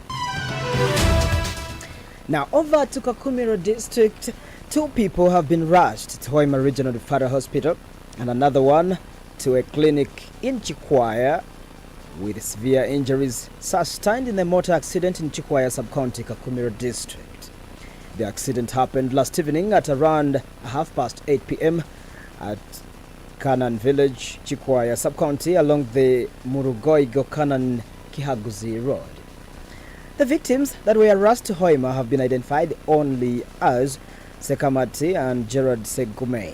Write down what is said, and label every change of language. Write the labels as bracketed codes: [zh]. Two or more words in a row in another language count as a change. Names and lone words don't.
[en] Now, over to Kakumiro district, 2 people have been rushed to Hoima Regional Referral Hospital and another one to a clinic in Chikwaya with severe injuries sustained in a motor accident in Chikwaya sub-county, Kakumiro district. The accident happened last evening at around 8:30 p.m. at Kanan village, Chikwaya sub-county, along the Murugoigo-Kanan Kihaguzi road. The victims that were rushed to Hoima have been identified only as Sekamati and Gerard Segume.